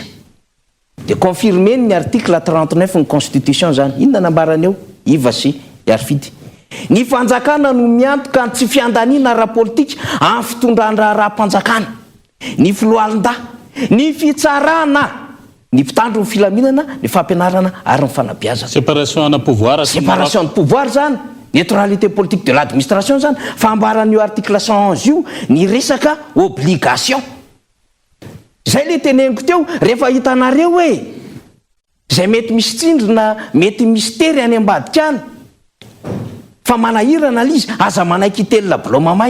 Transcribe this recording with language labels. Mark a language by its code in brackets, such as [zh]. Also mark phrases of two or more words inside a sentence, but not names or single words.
[mg] Dia confirmer ny article 39 ny constitution zany. Inona nambarany eo? Iva sy Arfidy. Ny fanjakana no miantoka ny tsy fiandaniana ara-politika amin'ny fitondrana raha-panjakana. Ny filohalon-da, ny fitsarana, ny mpitandro ny filaminana, ny fampianarana ary ny fanabeazana. [fr] Séparation de pouvoir. Séparation de pouvoir zany, neutralité politique de l'administration zany, [mg] fambaran'io article 111 io ny resaka [fr] obligation. [mg] Zay le teneniko teo rehefa hitanareo hoe zay mety misy tsindrina, mety misy tery any ambadika any fa manahirana lizy aza manaiky telona bilao mamay.